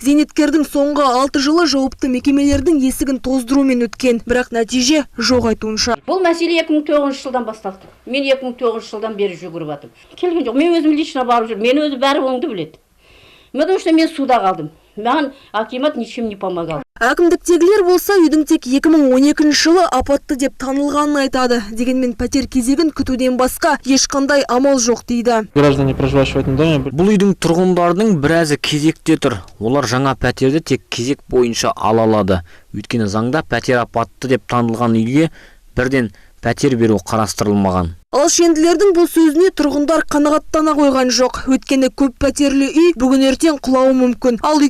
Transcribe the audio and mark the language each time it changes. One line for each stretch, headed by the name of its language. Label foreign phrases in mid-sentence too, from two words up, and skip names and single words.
Kazakh: Зейнеткердің соңғы 6 жылы жауапты мекемелердің есігін тоздырумен өткен. Бірақ нәтиже жоқ айтуынша. Бұл мәселе 2009 жылдан басталды. Мен 2009 жылдан бері жүгіріп жатырмын. Келген жоқ. Мен өзім лично барып жүрмін. Мен өзі бәрі оңды біледі.
Russian: Потому что
Kazakh: мен суда қалдым.
Russian: Маған акимат ничем не помогал.
Kazakh: Әкімдіктегілер болса үйдің тек 2012 жылы апатты деп танылғанын айтады. Дегенмен пәтер кезегін күтуден басқа ешқандай амал жоқ дейді.
Russian: Граждане, проживающие в этом доме.
Kazakh: Бұл үйдің тұрғындарының біразы кезекте тұр. Олар жаңа пәтерді тек кезек бойынша ала алады. Өйткені заңда пәтер апатты деп танылған үйге бірден пәтер беру қарастырылмаған. Ал шенділердің бұл сөзіне тұрғындар қанағаттана қойған жоқ. Өткені көп пәтерлі үй бүгін ертең құлауы мүмкін.